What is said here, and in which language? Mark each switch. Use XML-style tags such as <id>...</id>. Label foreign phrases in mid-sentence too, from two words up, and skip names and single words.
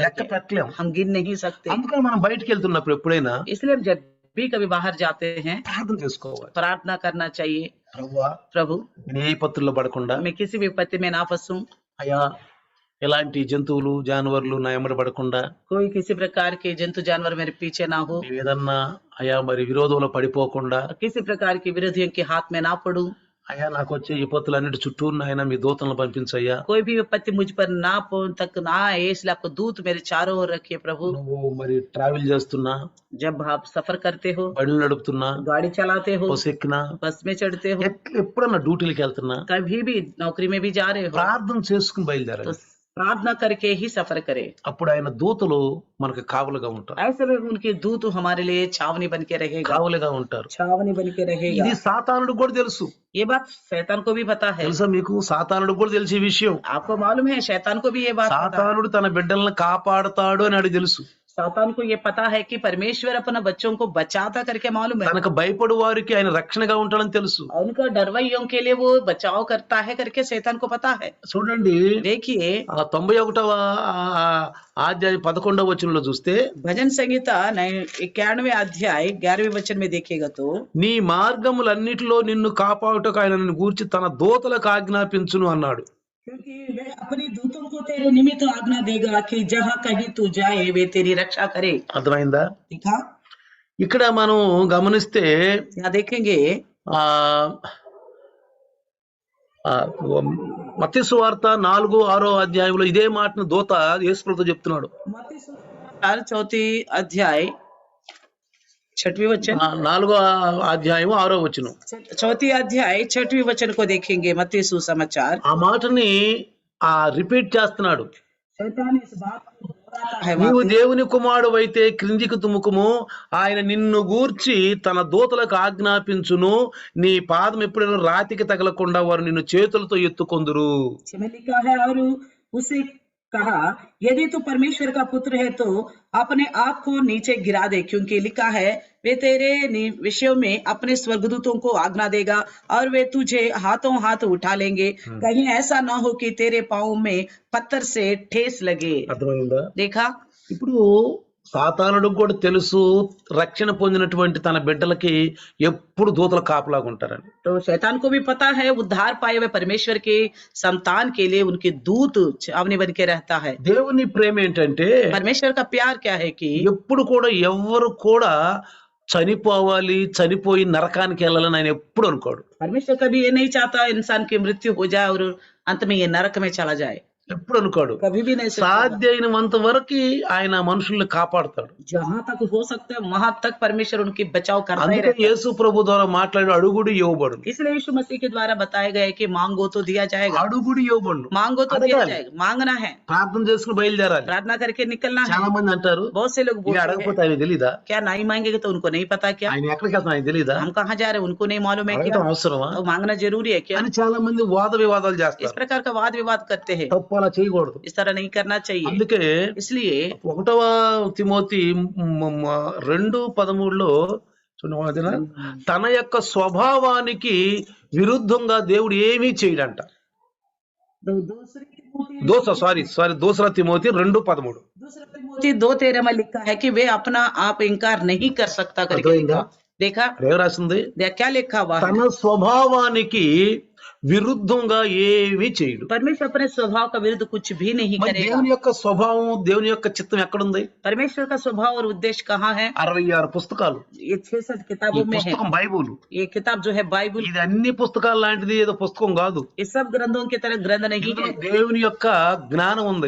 <te>మనం లెక్క</te> <hi>करके,</hi> <te>పెట్టలేము.</te> <hi>हम गिन नहीं सकते।</hi> <te>అందుకని మనం బయటికి వెళ్తున్నప్పుడు ఎప్పుడైనా</te> <hi>इसलिए हम जब भी कभी बाहर जाते हैं</hi> <te>ప్రార్థన చేసుకోవాలి.</te> <hi>प्रार्थना करना चाहिए,</hi> <te>ప్రభువా</te> <hi>प्रभु</hi> <te>నేను ఏ పత్తుల్లో పడకుండా,</te> <hi>मैं किसी भी विपत्ति में ना फंसूं,</hi> <te>అయ్యా ఎలాంటి జంతువులు జానువర్లు నా ఎమ్మడి పడకుండా,</te> <hi>कोई किसी प्रकार के जंतु जानवर मेरे पीछे ना हो,</hi> <te>ఏదన్నా అయ్యా మరి విరోధంలో పడిపోకుండా,</te> <hi>किसी प्रकार के विरोधियों के हाथ में ना पड़ूं,</hi> <te>అయ్యా నాకు వచ్చే విపత్తులన్నిటి చుట్టూ ఆయన మీ దూతలను పంపించయ్యా.</te> <hi>कोई भी विपत्ति मुझ पर ना तक ना आए, इसलिए आपको दूत मेरे चारों ओर रखिए प्रभु।</hi> <te>నువ్వు మరి ట్రావెల్ చేస్తున్నా,</te> <hi>जब आप सफर करते हो,</hi> <te>బండ్లు నడుపుతున్నా,</te> <hi>गाड़ी चलाते हो,</hi> <te>బస్సు ఎక్కినా,</te> <hi>बस में चढ़ते हो,</hi> <te>ఎప్పుడన్నా డ్యూటీలకు వెళ్తున్నా</te> <hi>कभी भी नौकरी में भी जा रहे हो,</hi> <te>ప్రార్థన చేసుకుని</te> <hi>तो</hi> <te>బయలుదేరాలి.</te> <hi>प्रार्थना करके ही सफर करे।</hi> <te>అప్పుడు ఆయన దూతలు మనకు కావలుగా ఉంటారు.</te> <hi>ऐसे में उनके दूत हमारे लिए छावनी बन के रहेगा,</hi> <te>కావలుగా ఉంటారు.</te> <hi>छावनी बन के रहेगा।</hi> <te>ఇది సాతానుడికి కూడా తెలుసు.</te> <hi>ये बात शैतान को भी पता है।</hi> <te>తెలుసా మీకు? సాతానుడికి కూడా తెలిసి ఈ విషయం.</te> <hi>आपको मालूम है शैतान को भी ये बात पता है।</hi> <te>సాతానుడు తన బిడ్డలను కాపాడుతాడు అని ఆడికి తెలుసు.</te> <hi>शैतान को ये पता है कि परमेश्वर अपना बच्चों को बचाता करके मालूम है।</hi> <te>తనకు భయపడు వారికి ఆయన రక్షణగా ఉంటాడని తెలుసు.</te> <hi>और उनका डरवैयों के लिए वो बचाव करता है करके शैतान को पता है।</hi> <te>చూడండి,</te> <hi>देखिए</hi> <te>91వ అధ్యాయం 11వ వచనంలో చూస్తే,</te> <hi>भजन संहिता 91वें अध्याय 11वें वचन में देखिएगा तो,</hi> <te>నీ మార్గములన్నిటిలో నిన్ను కాపాడుటకు ఆయన నిన్ను గూర్చి తన దూతలకు ఆజ్ఞాపించును అన్నాడు.</te> <hi>क्योंकि वे अपने दूतों को तेरे निमित्त आज्ञा देगा कि जहाँ कहीं तू जाए वे तेरी रक्षा करे।</hi> <te>అర్థమైందా?</te> <hi>देखा,</hi> <te>ఇక్కడ మనం గమనిస్తే</te> <hi>यहाँ देखेंगे</hi> <te>ఆ మత్తయి సువార్త 4-6 అధ్యాయంలో ఇదే మాటను దూత యేసుప్రభుతో చెప్తున్నాడు.</te> <hi>मत्ती सुसमाचार 4 अध्याय 6वें वचन, 4వ అధ్యాయం 6వ వచనం. 4 अध्याय 6वें वचन को देखेंगे। मत्ती सुसमाचार</hi> <te>ఆ మాటని రిపీట్ చేస్తున్నాడు.</te> <hi>शैतान इस बात को दोहराता है।</hi> <te>నీవు దేవుని కుమారుడు అయితే క్రిందికి తుముకుము, ఆయన నిన్ను గూర్చి తన దూతలకు ఆజ్ఞాపించును, నీ పాదం ఎప్పుడైనా రాతికి తగలకుండా వారు నిన్ను చేతులతో ఎత్తుకొందురు.</te> <hi>में लिखा है, और उसे कहा यदि तू परमेश्वर का पुत्र है तो अपने आप को नीचे गिरा दे, क्योंकि लिखा है वे तेरे विषयों में अपने स्वर्गदूतों को आज्ञा देगा और वे तुझे हाथों हाथ उठा लेंगे, कहीं ऐसा ना हो कि तेरे पाँव में पत्थर से ठेस लगे।</hi> <te>అర్థమైందా?</te> <hi>देखा,</hi> <te>ఇప్పుడు సాతానుడికి కూడా తెలుసు రక్షణ పొందినటువంటి తన బిడ్డలకి ఎప్పుడు దూతలు కాపలాగా ఉంటారని.</te> <hi>तो शैतान को भी पता है उद्धार पाए हुए परमेश्वर के संतान के लिए उनके दूत छावनी बन के रहता है।</hi> <te>దేవుని ప్రేమ ఏంటంటే</te> <hi>परमेश्वर का प्यार क्या है कि</hi> <te>ఎప్పుడు కూడా ఎవ్వరు కూడా చనిపోయి నరకానికి వెళ్ళాలని ఆయన ఎప్పుడు అనుకోడు.</te> <hi>परमेश्वर कभी ये नहीं चाहता इंसान की मृत्यु हो जाए और अंत में ये नरक में चला जाए,</hi> <te>ఎప్పుడు అనుకోడు.</te> <hi>कभी भी नहीं सोचता।</hi> <te>సాధ్యమైనంత వరకు ఆయన మనుషుల్ని కాపాడుతాడు.</te> <hi>जहाँ तक हो सकता है वहां तक परमेश्वर उनकी बचाव करता ही</hi> <te>అందుకే</te> <hi>रहता है।</hi> <te>యేసు ప్రభు ద్వారా మాట్లాడి అడుగుడు ఇవ్వబడు,</te> <hi>इसलिए यीशु मसीह के द्वारा बताया गया है कि मांगो तो दिया जाएगा,</hi> <te>అడుగుడు ఇవ్వబడు.</te> <hi>मांगो तो दिया</hi> <te>अड़गाली।</te> <hi>जाएगा, मांगना है,</hi> <te>ప్రార్థన చేసుకుని బయలుదేరాలి.</te> <hi>प्रार्थना करके निकलना है।</hi> <te>చాలా మంది అంటారు,</te> <hi>बहुत से लोग</hi> <te>ఇది</te> <hi>बोलते</hi> <te>అడగకపోతే</te> <hi>हैं</hi> <te>ఆయన తెలీదా,</te> <hi>क्या नहीं मांगेंगे तो उनको नहीं पता क्या,</hi> <te>ఆయన ఎక్కడికి వెళ్తాను ఆయన తెలీదా,</te> <hi>हम कहाँ जा रहे हैं उनको नहीं मालूम है क्या,</hi> <te>అడగటం అవసరమా</te> <hi>तो मांगना जरूरी है क्या।</hi> <te>అని చాలా మంది వాద వివాదాలు</te> <hi>इस</hi> <te>చేస్తారు.</te> <hi>प्रकार का वाद विवाद करते हैं,</hi> <te>తప్పు అలా చేయకూడదు.</te> <hi>इस तरह नहीं करना चाहिए।</hi> <te>అందుకే</te> <hi>इसलिए</hi> <te>1వ తిమోతి 2:13లో చూడండి, తన యొక్క స్వభావానికి విరుద్ధంగా దేవుడు ఏమీ చేయడంట.</te> <hi>दूसरा तिमोथी 2:13 2:13 में लिखा है कि वे अपना आप इनकार नहीं कर सकता करके</hi> <te>अर्थమైందా?</te> <hi>लिखा। देखा,</hi> <te>ఏం రాసింది?</te> <hi>क्या लिखा हुआ है?</hi> <te>తన స్వభావానికి విరుద్ధంగా ఏమీ చేయడు.</te> <hi>परमेश्वर अपने स्वभाव का विरुद्ध कुछ भी नहीं</hi> <te>మరి</te> <hi>करेगा।</hi> <te>దేవుని యొక్క స్వభావం, దేవుని యొక్క చిత్తం ఎక్కడుంది?</te> <hi>परमेश्वर का स्वभाव और उद्देश्य कहाँ है?</hi> <te>66 పుస్తకాలు.</te> <hi>ये 66</hi> <te>ఈ</te> <hi>किताबों में है।</hi> <te>పుస్తకం బైబుల్.</te> <hi>ये किताब जो है बाइबल,</hi> <te>ఇది అన్ని పుస్తకాలు లాంటిది ఏదో పుస్తకం కాదు.</te> <hi>ये सब ग्रंथों की तरह ग्रंथ नहीं</hi> <te>ఇందులో</te> <hi>है।</hi> <te>దేవుని యొక్క జ్ఞానం ఉంది,</te>